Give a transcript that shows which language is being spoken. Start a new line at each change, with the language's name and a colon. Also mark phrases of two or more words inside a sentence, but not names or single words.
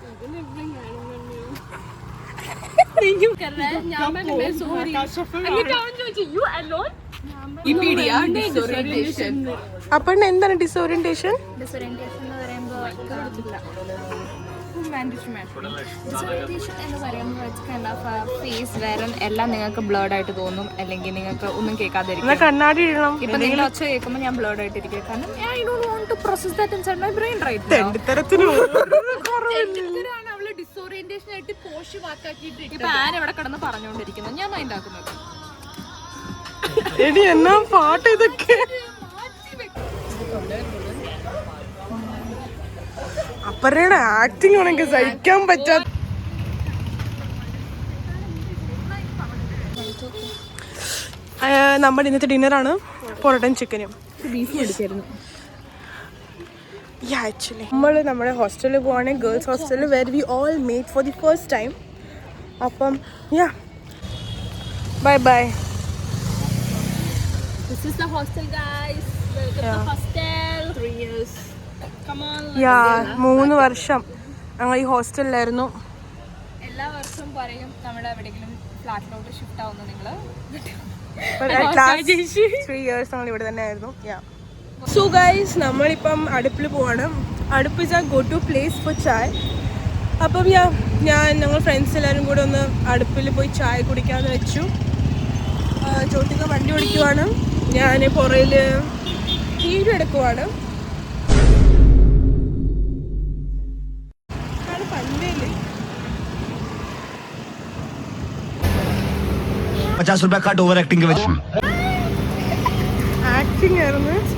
Malayalam: അപ്പോൾ എന്താണ് ഡിസോറിയന്റേഷൻ? ഡിസോറിയന്റേഷൻ എന്ന് പറയുമ്പോൾ ഫേസ് വേറെ എല്ലാം നിങ്ങൾക്ക് ബ്ലേർഡ് ആയിട്ട് തോന്നും, അല്ലെങ്കിൽ നിങ്ങൾക്ക് ഒന്നും കേൾക്കാതിരിക്കും. കണ്ണാടി ഇടണം. ഇപ്പൊ നിങ്ങൾ ഒച്ച കേൾക്കുമ്പോൾ ഞാൻ ബ്ലേർഡ് ആയിട്ടിരിക്കും, കാരണം
English: I don't want to process that inside my brain right now.
Malayalam: അവള് ഡിസോറിയന്റേഷൻ ആയിട്ട് പോഷ് വാക്കാക്കിയിട്ട് ഇപ്പൊ ആൻ ഇവിടെ കിടന്ന് പറഞ്ഞുകൊണ്ടിരിക്കുന്നത് ഞാൻ മൈൻഡ് ആക്കുന്നത്. എടി എന്നാ പാട്ട് ഇതൊക്കെ. അപ്പറയുടെ ആക്ടിങ് ആണെങ്കിൽ സഹിക്കാൻ പറ്റാത്ത. നമ്മുടെ ഇന്നത്തെ ഡിന്നറാണ് പൊറോട്ടയും ചിക്കനും. ബീഫ് മേടിച്ചായിരുന്നു. ആക്ച്വലി നമ്മൾ നമ്മുടെ ഹോസ്റ്റലിൽ പോവാണെങ്കിൽ ഗേൾസ് ഹോസ്റ്റലിൽ
English: where we all meet for the first time.
Malayalam: അപ്പം യാ
English: bye bye. This is the hostel guys. Welcome to hostel. 3 years. Come on.
Malayalam: 3 വർഷം ഞങ്ങൾ ഈ ഹോസ്റ്റലിലായിരുന്നു. എല്ലാ വർഷവും പറയും നമ്മുടെ എവിടെയെങ്കിലും ഫ്ലാറ്റിലോട്ട് ഷിഫ്റ്റ് ആവുന്നു നിങ്ങൾ. 3 years ഞങ്ങൾ ഇവിടെ തന്നെ ആയിരുന്നു.
English: so guys
Malayalam: നമ്മളിപ്പം അടുപ്പിൽ പോവാണ്.
English: അടുപ്പ് is a go to place for ചായ.
Malayalam: അപ്പം ഞങ്ങൾ ഫ്രണ്ട്സ് എല്ലാവരും കൂടെ ഒന്ന് അടുപ്പിൽ പോയി ചായ കുടിക്കാമെന്ന് വെച്ചു. ജ്യോതിക വണ്ടി ഓടിക്കുവാണ്, ഞാൻ പുറയിൽ വീഡിയോ എടുക്കുവാണ്. പന്നേല്
Hindi: 50 रुपया कट
English: over acting
Hindi: के वजह
Malayalam: ആക്ടിങ് ആയിരുന്നു.